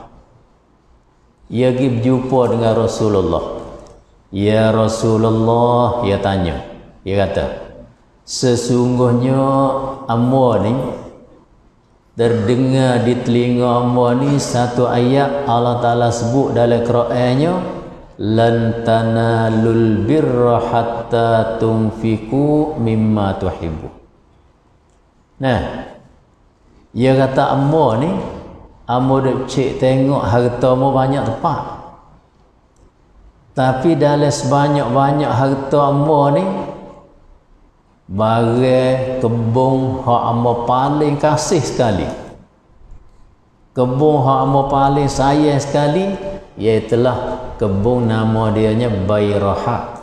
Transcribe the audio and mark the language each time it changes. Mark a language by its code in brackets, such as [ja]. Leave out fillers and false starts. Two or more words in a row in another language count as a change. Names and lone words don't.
[ms] Ia pergi berjumpa dengan Rasulullah. Ya Rasulullah, ia tanya. Ia kata, sesungguhnya hamba ni terdengar di telinga hamba ni satu ayat Allah Ta'ala sebut dalam Qurannya, [ar] لن تنالوا البر حتى تنفقوا مما تحبون. [ms] Nah, dia kata hamba ni, hamba duk cek tengok harta mu banyak tepat, tapi dalam sebanyak-banyak harta hamba ni, barang kebun hak hamba paling kasih sekali, kebun hak hamba paling sayang sekali, iaitulah kebun nama dianya Bayraha.